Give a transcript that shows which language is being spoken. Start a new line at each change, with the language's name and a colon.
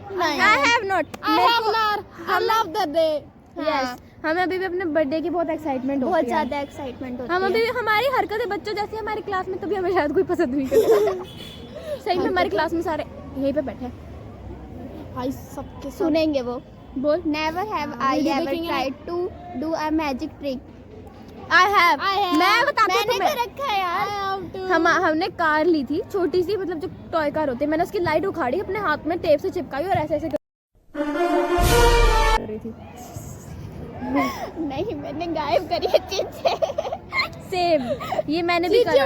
English: I have not. I have not. I love that day.
Hindi: Yes, हमें अभी भी अपने बर्थडे की बहुत एक्साइटमेंट होती है। बहुत ज्यादा एक्साइटमेंट होती है। हम अभी भी हमारी हरकतें बच्चों जैसी हमारी क्लास में, तभी हमें शायद कोई पसंद नहीं करता। सही में हमारी क्लास में सारे यहीं पे बैठे भाई सबके सुनेंगे वो बोल।
English: Never have I ever tried to do a magic trick. I have।
Hindi: मैं बताती हूँ मैंने तुम्हें। तो रखा है यार। हमने कार ली थी छोटी सी, मतलब जो टॉय कार होती है। मैंने उसकी लाइट उखाड़ी, अपने हाथ में टेप से चिपकाई और ऐसे कर रही थी। नहीं, मैंने गायब करी है चीजें। सेम ये मैंने भी करा।